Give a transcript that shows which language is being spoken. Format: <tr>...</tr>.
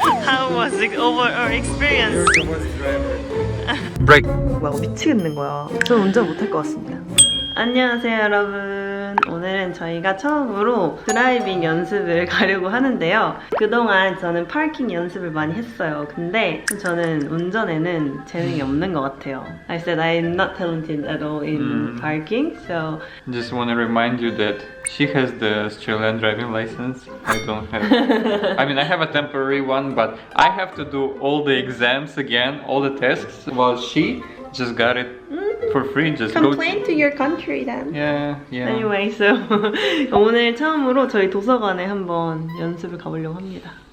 <en>How was the overall experience? You're the bus driver. Break.</en> <ko>뭐야, 미치겠는 거야. 전 운전 못할 것 같습니다. 안녕하세요, 여러분. 오늘은 저희가 처음으로 드라이빙 연습을 가려고 하는데요. 그동안 저는 파킹 연습을 많이 했어요. 근데 저는 운전에는 재능이 없는 것 같아요.</ko> <en>I said I'm not talented at all in parking, so Just want to remind you that she has the Australian driving license. I don't have. I mean, I have a temporary one, but I have to do all the exams again, all the tests. While she just got it for free. Just complain to your country then. Yeah, yeah. Anyway, so</en> <ko>오늘 처음으로 저희 도서관에 한번 연습을 가보려고 합니다.</ko>